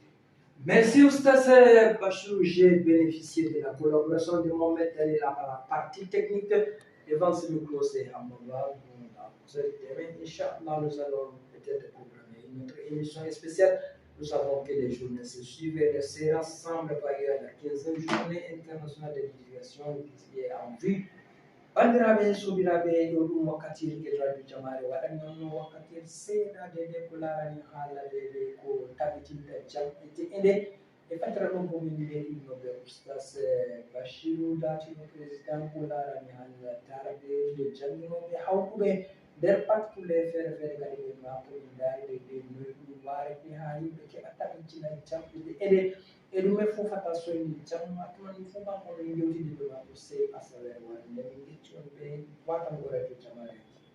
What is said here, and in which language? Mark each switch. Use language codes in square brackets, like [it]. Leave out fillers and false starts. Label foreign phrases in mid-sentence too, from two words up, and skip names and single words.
[fr] Merci Oustas Bachirou, j'ai bénéficié de la collaboration de Mohamed Ali à la partie technique. Devant ce micro, c'est Amadou. Inch'Allah, nous allons peut-être programmer notre émission spéciale. Nous savons que les journées se suivent et se rassemblent par ailleurs à la 15e journée internationale de l'éducation qui est en vue. [ff] Bandiraɓe sobiraɓe ɗo ɗum wakkatire ke radio jamare waɗannon wakkatire seeɗade nde ko larani haalade nde ko tabitinta jamɗete ende e fatara ɗon bomin mbeɗinnoɓe oustas Bachirou latino président ko larani haala taraɓe nde jannginoɓe hawtuɓe nder patkulle feere feere kadi ɓe mako min daride ɓe noyi ɗum warete ha yimɓe keɓa tabitina jamɗete ende e ɗum e fofata soyni jamma tumani fo kanko min jewtidi ɗo mako sey asawer wande min gecci on ɓe watan ko radio jamare